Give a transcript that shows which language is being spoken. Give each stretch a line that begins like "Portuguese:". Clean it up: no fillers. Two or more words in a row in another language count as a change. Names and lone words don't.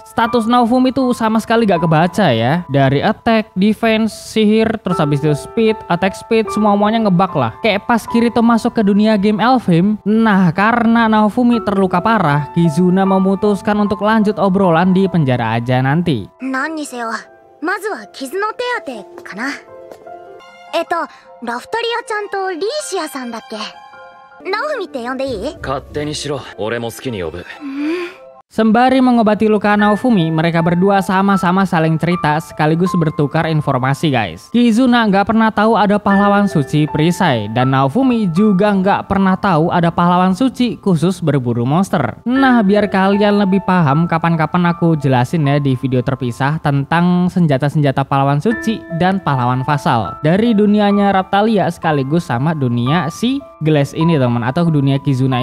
Indonesian: Status Naofumi tuh sama sekali gak kebaca ya. Dari attack, defense, sihir, terus habis itu speed,
English: attack speed,
Indonesian: semuanya ngebug lah. Kayak pas Kirito masuk ke dunia game Elfheim. Nah, karena Naofumi terluka parah, Kizuna memutuskan untuk lanjut obrolan di penjara aja nanti.
Japanese: なんにせよ、まずは傷の手当かな. ラフタリアちゃんとリーシアさんだっけ. 尚文って呼んでいい? 勝手にしろ、俺も好きに呼ぶ.
Indonesian: Sembari mengobati luka Naofumi, mereka berdua sama-sama saling cerita sekaligus bertukar informasi guys. Kizuna nggak pernah tahu ada pahlawan suci perisai, dan Naofumi juga nggak pernah tahu ada pahlawan suci khusus berburu monster. Nah, biar kalian lebih paham, kapan-kapan aku jelasin ya di video terpisah tentang senjata-senjata pahlawan suci dan pahlawan vasal dari dunianya Raphtalia sekaligus sama dunia si Glass ini teman, atau dunia Kizuna ini.